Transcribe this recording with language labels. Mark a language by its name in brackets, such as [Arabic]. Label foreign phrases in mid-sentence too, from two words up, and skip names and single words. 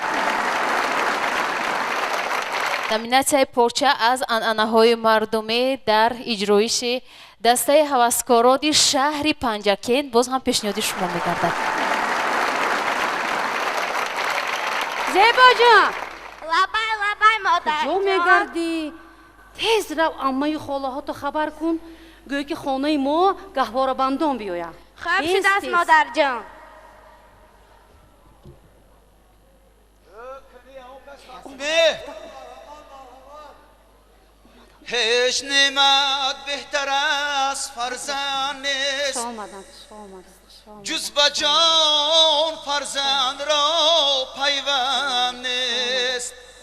[Tajik] номинация порча аз анъанаҳои мардумӣ дар иҷроиши дастаи ҳаваскорони шаҳри панҷакент боз ҳам пешниҳоди шумо мегардад. зебо ҷон лабай лабай модар куҷо мегарди тез рав аммаи холаҳото хабар кун гӯё ки хонаи мо гаҳворабандон биёяд. хуб шудааст модарҷон. ҳеҷ неъмат беҳтар аз фарзанд нест ҷуз ба ҷон фарзанд ро пайванд нест